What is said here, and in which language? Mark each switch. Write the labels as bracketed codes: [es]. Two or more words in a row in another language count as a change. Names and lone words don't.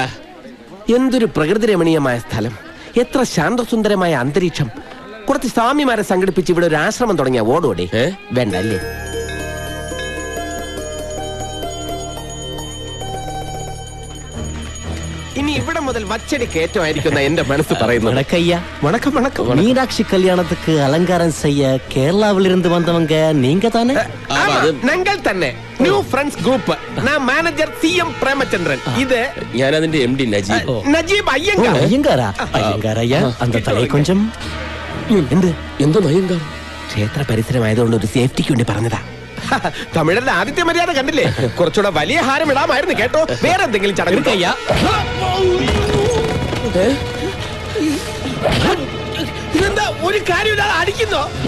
[ml] എന്തൊരു പ്രകൃതി രമണീയമായ സ്ഥലം, എത്ര ശാന്തസുന്ദരമായ അന്തരീക്ഷം. കുറച്ച് സ്വാമിമാരെ സംഘടിപ്പിച്ച് ഇവിടെ ഒരു ആശ്രമം തുടങ്ങിയ ഓടോടെ. വേണ്ട അല്ലേ? ഇനി ഇവിടെ മുതൽ വച്ചടി കയറ്റമായിരിക്കുന്ന എന്റെ മനസ്സ് പറയുന്നു. [ta] வணக்கம். மீனாட்சி கல்யாணத்துக்கு அலங்காரம் செய்ய கேரளாவிலிருந்து வந்தவங்க நீங்க தானே? [ml] ഞങ്ങൾ തന്നെ. ന്യൂ ഫ്രണ്ട്സ് ഗ്രൂപ്പ്. ഞാൻ മാനേജർ CM പ്രേമചന്ദ്രൻ. ഇത് ഞാൻ അതിന്റെ MD നജീബ് അയ്യങ്കാർ. [ta] ஐயங்கார் ஐயா, அந்த தலை கொஞ்சம். [ml] എന്തോ നയങ്കാർ? ക്ഷേത്ര പരിസരമായതുകൊണ്ട് ഒരു സേഫ്റ്റിക്ക് വേണ്ടി പറഞ്ഞതാ. തമിഴരുടെ ആദ്യത്തെ മര്യാദ കണ്ടില്ലേ? കുറച്ചുകൂടെ വലിയ ഹാരം ഇടാമായിരുന്നു കേട്ടോ. വേറെ എന്തെങ്കിലും ചടങ്ങ്. ഇതെന്താ ഒരു കാര്യമില്ലാതെ അടിക്കുന്നോ?